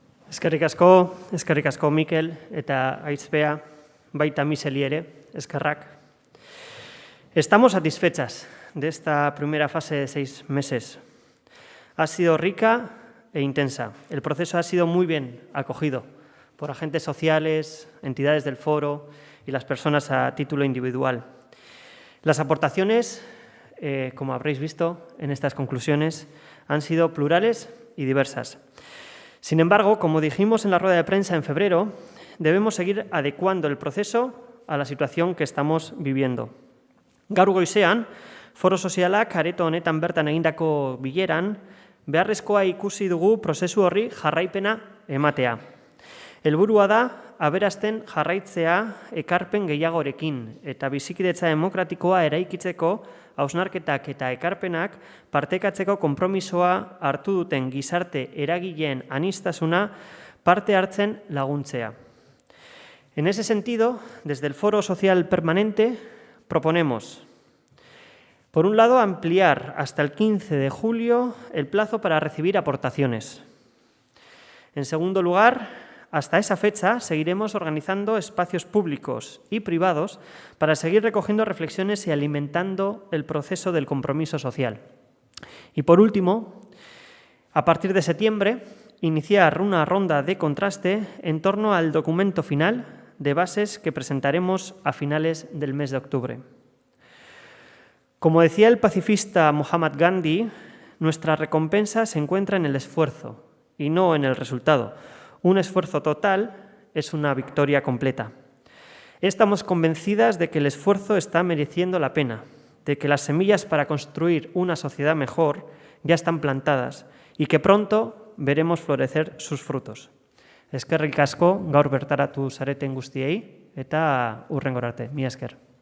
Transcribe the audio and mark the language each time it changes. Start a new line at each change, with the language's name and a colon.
Basque: Eskerrik asko Mikel eta Aizpea, baita Miseli ere, eskerrak.
Spanish: Estamos satisfechas de esta primera fase de 6 meses. Ha sido rica e intensa. El proceso ha sido muy bien acogido por agentes sociales, entidades del foro y las personas a título individual. Las aportaciones, como habréis visto en estas conclusiones, han sido plurales y diversas. Sin embargo, como dijimos en la rueda de prensa en febrero, debemos seguir adecuando el proceso a la situación que estamos viviendo.
Basque: Gaur goizean, foro sozialak areto honetan bertan egindako bileran, beharrezkoa ikusi dugu prozesu horri jarraipena ematea. Helburua da, aberasten jarraitzea ekarpen gehiagorekin eta bizikidetza demokratikoa eraikitzeko hausnarketak eta ekarpenak partekatzeko konpromisoa hartu duten gizarte eragileen aniztasuna parte hartzen laguntzea.
Spanish: En ese sentido, desde el Foro Social Permanente proponemos, por un lado, ampliar hasta el 15 de julio el plazo para recibir aportaciones. En segundo lugar, hasta esa fecha seguiremos organizando espacios públicos y privados para seguir recogiendo reflexiones y alimentando el proceso del compromiso social. Y por último, a partir de septiembre, iniciar una ronda de contraste en torno al documento final de bases que presentaremos a finales del mes de octubre. Como decía el pacifista Mahatma Gandhi, nuestra recompensa se encuentra en el esfuerzo y no en el resultado. Un esfuerzo total es una victoria completa. Estamos convencidas de que el esfuerzo está mereciendo la pena, de que las semillas para construir una sociedad mejor ya están plantadas y que pronto veremos florecer sus frutos.
Basque: Eskerrik asko gaur bertaratu zareten guztiei eta hurrengora arte. Mila esker.